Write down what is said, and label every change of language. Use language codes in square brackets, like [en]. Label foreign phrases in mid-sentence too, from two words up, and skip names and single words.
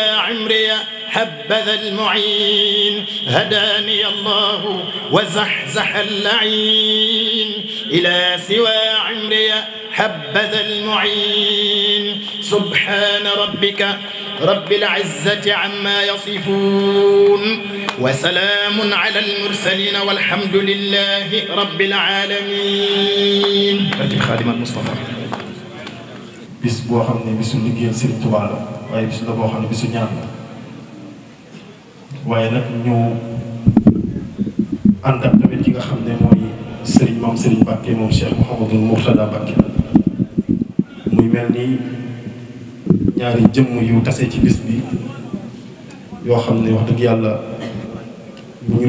[ar] عمري حبذا المعين هداني الله وزحزح اللعين إلى سوى عمري حبذا المعين سبحان ربك رب العزة عما يصفون وسلام على المرسلين والحمد لله رب العالمين خادم المصطفى [wo] bis boo xam ne bisu liggéeyal Serigne Touba la waaye bis la boo xam ne bisu ñaan la waaye nag ñu ànd ak tamit ki nga xam ne mooy Serigne moom Serigne Mbacké moom Cheikh Mouhamadou Mourtada Mbacké muy mel ni ñaari jëmm yu tase ci bis bi yoo xam ne wax dëgg yàlla bu ñu